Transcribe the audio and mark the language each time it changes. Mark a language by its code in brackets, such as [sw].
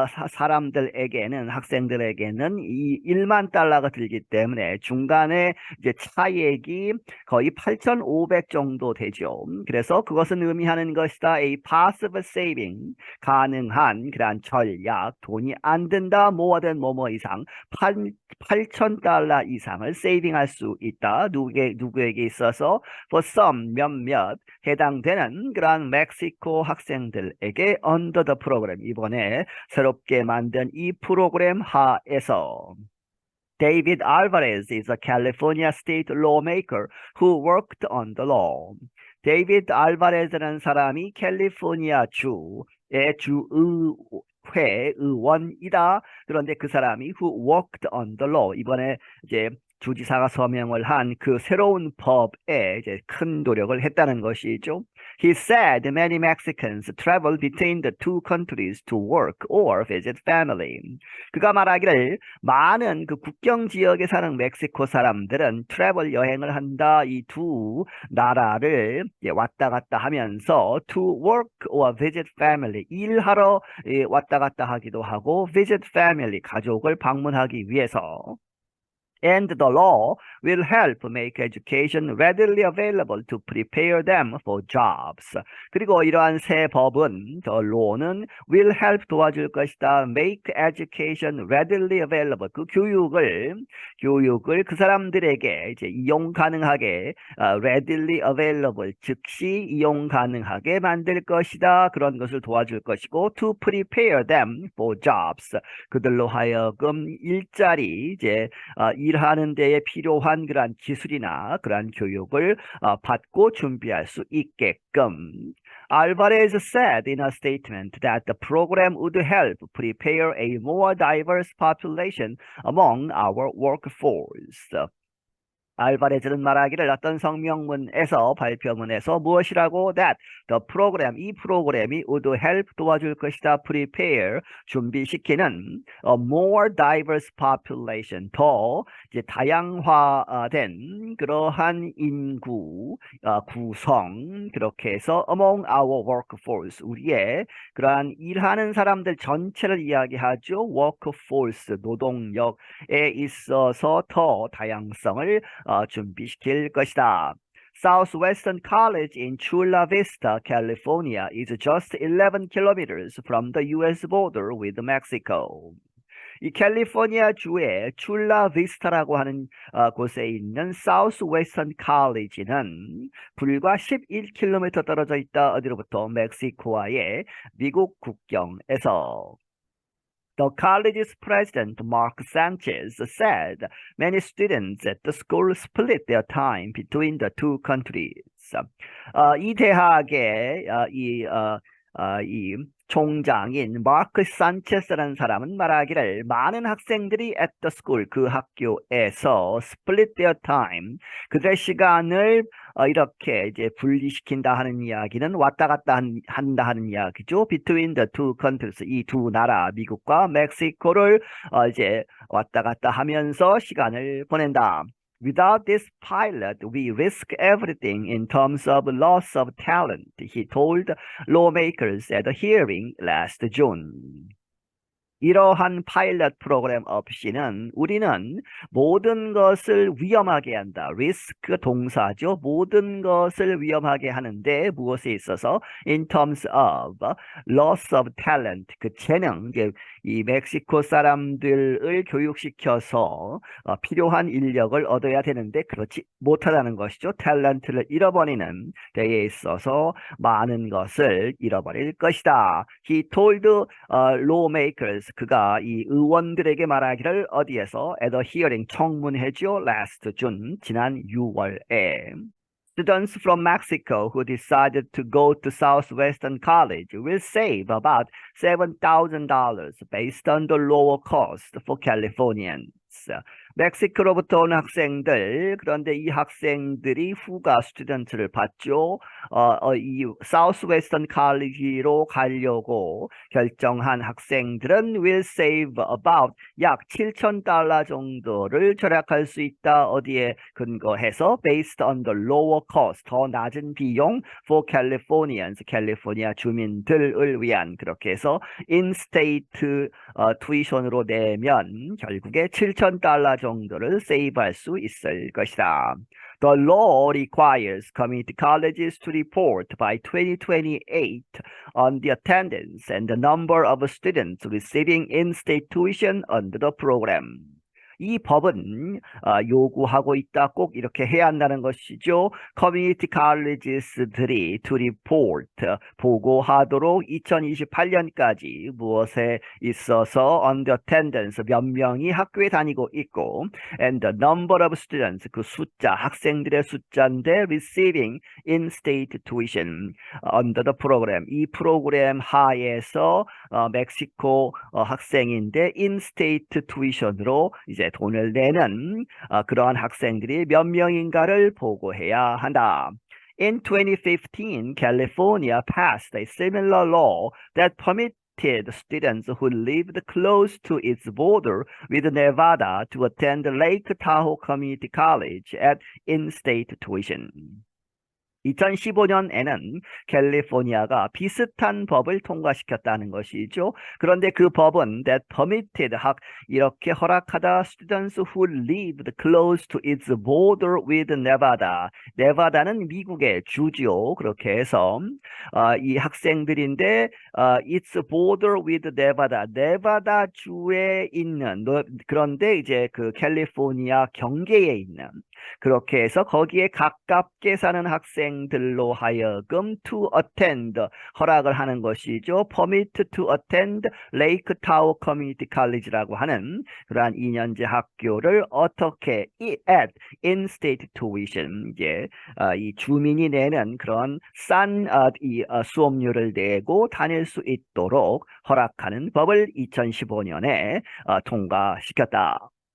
[ko] 사람들에게는 학생들에게는 이 1만 달러가 들기 때문에 중간에 이제 차액이 거의 8,500 정도 되죠. 그래서 그것은 의미하는 것이다. [en] A possible saving [ko] 가능한 그러한 전략 돈이 안 든다 [en] more than [ko] 뭐뭐 이상 8,000달러 이상을 세이빙할 수 있다. 누구에게 있어서 [en] for some [ko] 몇몇 해당되는 그러한 멕시코 학생들에게 [en] under the program [ko] 이번에 새롭게 만든 이 프로그램 하에서 [en] David Alvarez is a California state lawmaker who worked on the law. [ko] 데이비드 알바레즈라는 사람이 캘리포니아 주의 주의회 의원이다. 그런데 그 사람이 [en] who worked on the law [ko] 이번에 이제 주지사가 서명을 한 그 새로운 법에 이제 큰 노력을 했다는 것이죠. [en] He said many Mexicans travel between the two countries to work or visit family. [ko] 그가 말하기를 많은 그 국경 지역에 사는 멕시코 사람들은 트래블 여행을 한다. 이 두 나라를 왔다 갔다 하면서 [en] to work or visit family [ko] 일하러 왔다 갔다 하기도 하고 [en] visit family [ko] 가족을 방문하기 위해서 [en] And the law will help make education readily available to prepare them for jobs. [ko] 그리고 이러한 새 법은 the law는 [en] will help [ko] 도와줄 것이다. [en] Make education readily available. [ko] 그 교육을 그 사람들에게 이제 이용 가능하게 [en] readily available [ko] 즉시 이용 가능하게 만들 것이다. 그런 것을 도와줄 것이고 [en] to prepare them for jobs. [ko] 그들로 하여금 일자리 이제 일하는 데에 필요한 그러한 기술이나 그러한 교육을 받고 준비할 수 있게끔. [en] Alvarez said in a statement that the program would help prepare a more diverse population among our workforce. [ko] 알바레즈는 말하기를 어떤 성명문에서 발표문에서 무엇이라고 [en] that the program [ko] 이 프로그램이 [en] would help [ko] 도와줄 것이다 prepare 준비시키는 [en] a more diverse population [ko] 더 이제 다양화된 그러한 인구 구성 그렇게 해서 [en] among our workforce [ko] 우리의 그러한 일하는 사람들 전체를 이야기하죠. workforce 노동력에 있어서 더 다양성을 준비시킬 것이다. [en] Southwestern College in Chula Vista, California is just 11 kilometers from the U.S. border with Mexico. [ko] 이 캘리포니아 주의 출라 비스타라고 하는 곳에 있는 사우스웨스턴 칼리지는 불과 11km 떨어져 있다. 어디로부터? 멕시코와의 미국 국경에서. [en] The college's president, Mark Sanchez, said many students at the school split their time between the two countries. [ko] 이 대학의 이 총장인 마크 산체스라는 사람은 말하기를 많은 학생들이 [en] at the school [ko] 그 학교에서 [en] split their time [ko] 그들의 시간을 이렇게 이제 분리시킨다 하는 이야기는 왔다 갔다 한다 하는 이야기죠. [en] Between the two countries [ko] 이 두 나라 미국과 멕시코를 이제 왔다 갔다 하면서 시간을 보낸다. [en] Without this pilot, we risk everything in terms of loss of talent, he told lawmakers at a hearing last June. [ko] 이러한 파일럿 프로그램 없이는 우리는 모든 것을 위험하게 한다. 리스크 동사죠. 모든 것을 위험하게 하는데 무엇에 있어서 [en] in terms of loss of talent [ko] 그 재능 이 멕시코 사람들을 교육시켜서 필요한 인력을 얻어야 되는데 그렇지 못하다는 것이죠. 탤런트를 잃어버리는 데에 있어서 많은 것을 잃어버릴 것이다. [en] He told lawmakers [ko] 그가 이 의원들에게 말하기를 어디에서 [en] at a hearing [ko] 청문회죠. [en] last June [ko] 지난 6월에 [en] Students from Mexico who decided to go to Southwestern College will save about $7,000 based on the lower cost for Californians. [ko] 멕시코로부터 온 학생들, 그런데 이 학생들이 후가 스튜던트를 받죠. 이 사우스 웨스턴 칼리지로 가려고 결정한 학생들은 [en] will save about [ko] 약 7,000달러 정도를 절약할 수 있다. 어디에 근거해서 [en] based on the lower cost, [ko] 더 낮은 비용 [en] for Californians, [ko] 캘리포니아 주민들을 위한 그렇게 해서 in-state tuition으로 내면 결국에 7,000달러 정도를 세이브할 수 있을 것이다. [en] The law requires community colleges to report by 2028 on the attendance and the number of students receiving in-state tuition under the program. [ko] 이 법은 요구하고 있다. 꼭 이렇게 해야 한다는 것이죠. 커뮤니티 칼리지스들이 [en] to report [ko] 보고하도록 2028년까지 무엇에 있어서 [en] on the attendance [ko] 몇 명이 학교에 다니고 있고 [en] and the number of students [ko] 그 숫자 학생들의 숫자인데 [en] receiving in-state tuition under the program [ko] 이 프로그램 하에서 멕시코 학생인데 in-state tuition으로 이제 돈을 내는 그러한 학생들이 몇 명인가를 보고해야 한다. [en] In 2015, California passed a similar law that permitted students who lived close to its border with Nevada to attend Lake Tahoe Community College at in-state tuition. [ko] 2015년에는 캘리포니아가 비슷한 법을 통과시켰다는 것이죠. 그런데 그 법은 [en] that permitted [ko] 이렇게 허락하다 [en] students who lived close to its border with Nevada. [ko] 네바다는 미국의 주지요. 그렇게 해서 이 학생들인데 [en] its border with Nevada. [ko] 네바다 주에 있는 그런데 이제 그 캘리포니아 경계에 있는 그렇게 해서 거기에 가깝게 사는 학생들로 하여금 [en] to attend [ko] 허락을 하는 것이죠. [en] permit to attend [ko] Lake Tahoe Community College라고 하는 그러한 2년제 학교를 어떻게 [en] at in-state tuition [ko] 이제 이 주민이 내는 그런 싼 수업료를 내고 다닐 수 있도록 허락하는 법을 2015년에 통과시켰다.